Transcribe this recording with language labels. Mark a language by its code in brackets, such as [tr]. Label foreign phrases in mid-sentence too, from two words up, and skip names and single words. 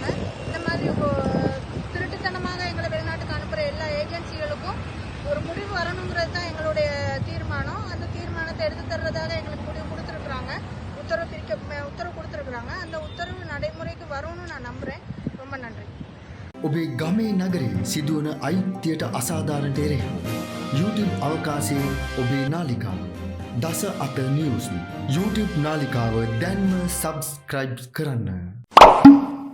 [ta] இந்த மாதிரி திருட்டுத்தனமாக எங்களை வெளிநாட்டுக்கு அனுப்புகிற எல்லா ஏஜென்சிகளுக்கும் ஒரு முடிவு வரணுங்கிறது தான் எங்களுடைய தீர்மானம். அந்த தீர்மானத்தை எடுத்து தர்றதாக எங்களுக்கு முடிவு கொடுத்துருக்குறாங்க, உத்தரவு கொடுத்துருக்குறாங்க. அந்த உத்தரவு நடைமுறைக்கு வரும்னு நான் நம்புகிறேன். ரொம்ப நன்றி. [si] ඔබේ ගමේ නගරේ සිදුවන අයිතියට අසාධාරණයට එරෙහිව YouTube අවකාශයේ ඔබේ නාලිකාව දස අත නිවුස් YouTube නාලිකාව දැන්ම සබ්ස්ක්‍රයිබ් කරන්න.